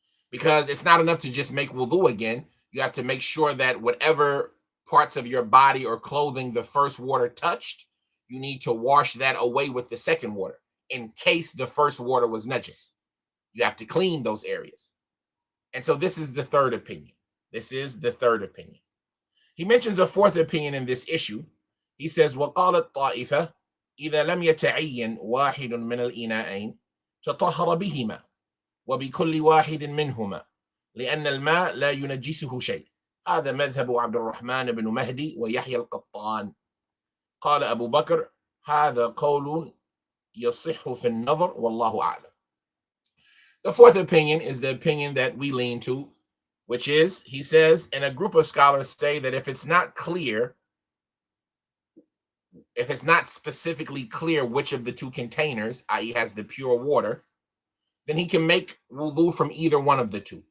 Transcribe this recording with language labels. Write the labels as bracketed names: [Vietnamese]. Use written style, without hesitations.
[English] Because it's not enough to just make wudu again. You have to make sure that whatever parts of your body or clothing the first water touched, you need to wash that away with the second water in case the first water was najis. You have to clean those areas. And so this is the third opinion. This is the third opinion. He mentions a fourth opinion in this issue. He says, [Arabic] وَقَالَ الطَّائِفَةِ إِذَا لَمْ يَتَعَيَّنْ وَاحِدٌ مِنَ الْإِنَاءَيْنِ تطهر بهما وبكل واحد منهما لأن الماء لا ينجسه شيء. هذا مذهب عبد الرحمن بن مهدي ويحيى القطان. قال أبو بكر هذا قول يصح في النظر والله أعلم. [English] The fourth opinion is the opinion that we lean to, which is, he says, and a group of scholars say that if it's not clear, if it's not specifically clear which of the two containers, i.e. has the pure water, then he can make wudu from either one of the two.